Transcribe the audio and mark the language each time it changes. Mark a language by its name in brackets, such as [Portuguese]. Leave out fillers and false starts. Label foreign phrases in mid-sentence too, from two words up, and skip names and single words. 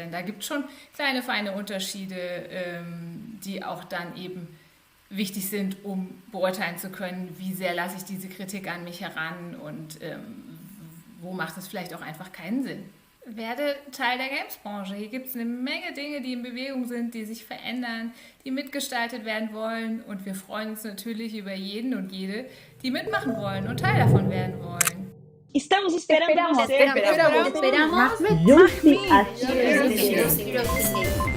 [German] Denn da gibt es schon kleine, feine Unterschiede, die auch dann eben wichtig sind, um beurteilen zu können, wie sehr lasse ich diese Kritik an mich heran und wo macht es vielleicht auch einfach keinen Sinn. Werde Teil der Games-Branche. Hier gibt es eine Menge Dinge, die in Bewegung sind, die sich verändern, die mitgestaltet werden wollen. Und wir freuen uns natürlich über jeden und jede, die mitmachen wollen und Teil davon werden wollen. [Portuguese] Estamos esperando Esperamos, você. esperamos. [English] Juicy as Juicy.